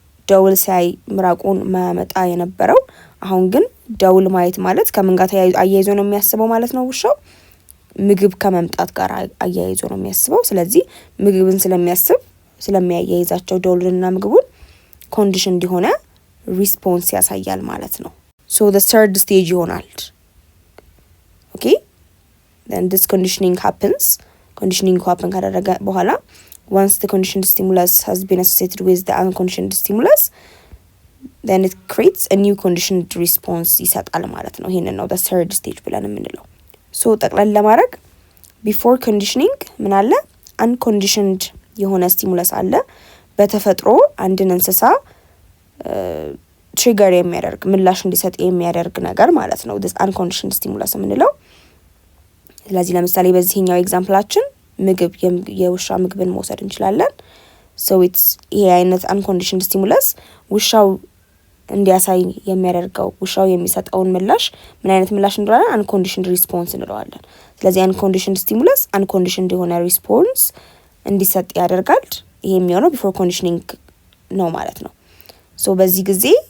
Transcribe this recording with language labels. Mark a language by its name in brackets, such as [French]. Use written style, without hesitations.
[Amharic] ደውል ሲያይ ምራቁን ማያመጣ የነበረው አሁን ግን ደውል ማየት ማለት ከምን ጋር አያይዞ ነው የሚያስበው ማለት ነው። ውሻው ምግብ ከመምጣት ጋር አያይዞ ነው የሚያስበው። ስለዚህ ምግብን ስለሚያስብ ስለሚያያይዛቸው ደውልንና ምግቡን ኮንዲሽን እንዲሆነ ሪስፖንስ ያሳያል ማለት ነው። ሶ the third stage ይሆናል። ኦኬ [English] then this conditioning happens. conditioning happen [Amharic] ካደረገ በኋላ [English] once the conditioned stimulus has been associated with the unconditioned stimulus then it creates a new conditioned response [Amharic] ይሰጣል ማለት ነው። ይሄንን ነው [English] the third stage [Amharic] ብለን የምንለው። ሶ ጠቅላላ ለማድረግ [English] before conditioning [Amharic] ምን አለ? unconditioned የሆነ ስቲሙለስ አለ። በተፈጥሮ አንድን እንስሳ ትሪገር የሚያደርግ ምላሽ እንዲሰጥ የሚያደርግ ነገር ማለት ነው this unconditioned stimulus የምንለው። ስለዚህ ለምሳሌ በዚህኛው ኤግዛምፕላችን ምግብ የውሻ ምግብን መውሰድ እንችላለን። so it's ይሄ አይነት unconditioned stimulus ውሻው እንዲያሳይ የሚያደርገው ውሻው የሚሰጠውን ምላሽ ምን አይነት ምላሽ እንደሆነ unconditioned response እንለዋለን። ስለዚህ unconditioned stimulus unconditioned የሆነ response እንዲሰጥ ያደርጋል። ይሄ የሚሆነው before conditioning ነው ማለት ነው። so በዚህ ጊዜ